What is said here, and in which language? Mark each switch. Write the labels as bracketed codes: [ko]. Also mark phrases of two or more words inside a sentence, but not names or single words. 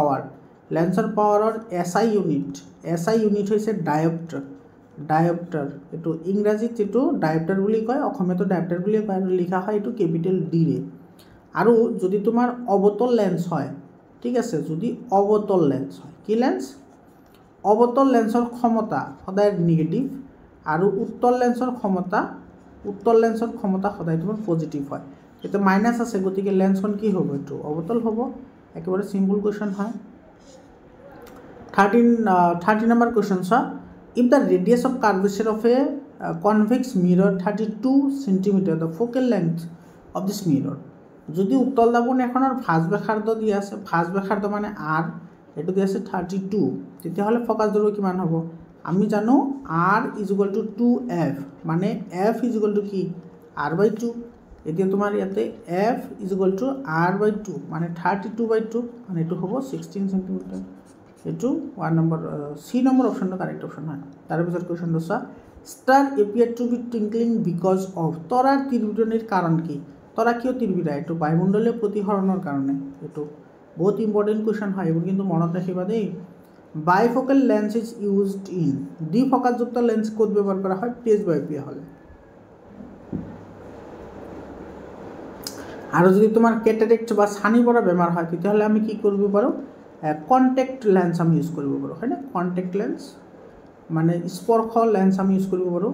[as] পাৱাৰৰ SI ইউনিট হৈছে ডায়োপ্টাৰ এটো ইংৰাজীত যেটো ডায়োপ্টাৰ বুলি কয় অসমীয়াটো ডায়োপ্টাৰ বুলি কয় আৰু লিখা হয় এটো [en] capital D [as] ৰে আৰু যদি তোমাৰ অবতল লেন্স হয় ঠিক আছে যদি অবতল লেন্স হয় কি লেন্স অবতল লেন্সৰ ক্ষমতা সদায় নেগেটিভ আৰু উত্তল লেন্সৰ ক্ষমতা সদায় তোমাৰ পজিটিভ হয় এটা মাইনাস আছে গতিকে লেন্সখন কি হ'ব এটো অবতল হ'ব একেবাৰে [en] simple question [as] হয় 30 নম্বৰ কোৱেশ্চন চা [en] if the radius of curvature of a convex mirror 32 cm the focal length of this mirror [as] যদি উত্তল দাপন এখনৰ ভাঁজ ব্যাসাৰ্ধ দি আছে ভাঁজ ব্যাসাৰ্ধ মানে r এটো দি আছে 32 তেতিয়া হলে ফোকাস দৈৰ্ঘ্য কিমান হ'ব আমি জানো r = 2f মানে f = কি r/2 এতিয়া তোমাৰ ইয়াতে f = r/2 মানে 32/2 মানে এটো হ'ব 16 cm এটো 1 নম্বৰ C নম্বৰ অপশনটো [en] correct option [as] হয় তাৰ পিছত কোৱেশ্চনটো চা [en] star appear to be twinkling because of [as] তৰাৰ তিৰবিৰণিৰ কাৰণ কি তৰা কিয় তিৰবিৰা এটো বায়ুমণ্ডলীয় প্ৰতিসৰণৰ কাৰণে এটো বহুত [en] important question [as] হয় এবোৰ কিন্তু মনত ৰাখিবা দেই [en] bifocal lens is used in [as] দ্বিফোকাসযুক্ত লেন্স কোড ব্যৱহাৰ কৰা হয় প্ৰেছবায়োপিয়া হলে আৰু যদি তোমাৰ কেটাৰেক্ট বা ছানি পৰা বেমাৰ হয় তেতিয়াহলে আমি কি কৰিব পাৰো [en] contact lens [as] আমি ইউজ কৰিব পাৰো হয়নে [en] contact lens [as] মানে স্পৰ্শ লেন্স আমি ইউজ কৰিব পাৰোঁ।